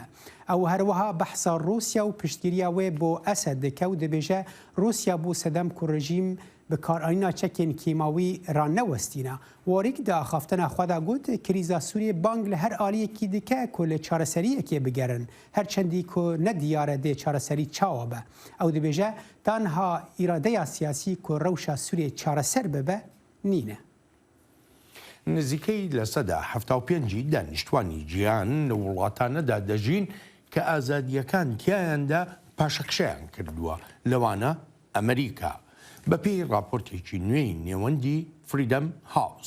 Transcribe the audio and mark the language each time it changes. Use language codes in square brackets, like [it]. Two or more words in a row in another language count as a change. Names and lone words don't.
[ku] Ew herwiha behsa Rûsya û piştgiriya wê bo Esed dike û dibêje Rûsya bû sedem ku rejîm bikaranîna çekên kîmawî ranewestîne. Warîk di axaftina xwe de got krîza Sûriyê bang li her aliyekî dike ku li çareseriyekê bigerin. Her çendî ku ne diyar e dê çareserî çawa be. Ew dibêje tanha îradeya siyasî ku rewşa Sûriyê çareser bibe nîne. [ckb] نزیکەی لە سەدا 75 دانیشتوانی جیهان لە وڵاتانەدا دەژین کە ئازادیەکان تیایاندا پاشەکشەیان کردووە لەوانە ئەمریکا بەپێی راپۆرتێکی نوێی نێوەندی فریدەم هاوس.